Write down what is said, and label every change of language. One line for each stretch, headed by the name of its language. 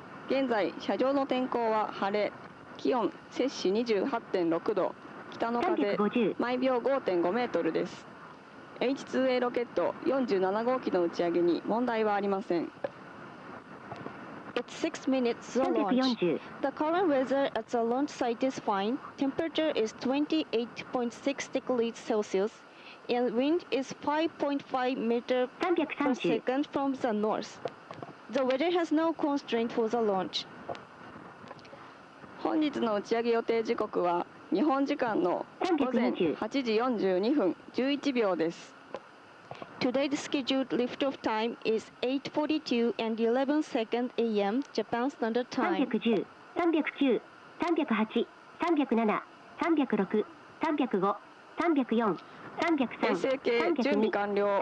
Japanese: 現在車上の天候は晴れ、気温摂氏 28.6 度、北の風 350。毎秒 5.5 メートルです。 H2A ロケット47号機の打ち上げに問題はありません。
English: It's 6 minutes to launch.
Japanese: 340。
English: The current weather at the launch site is fine. Temperature is 28.6 degrees Celsius, and wind is 5.5 meters per
Japanese: 330。
English: second from the north. The weather has no constraint for the launch.
Japanese: 本日の打ち上げ予定時刻は日本時間の午前8時42分11秒です。
English: Today's scheduled liftoff time is 8:42 and 11 seconds a.m. Japan Standard Time.
Japanese: 310、309、308、307、306、305、304、303、衛星系準備完了。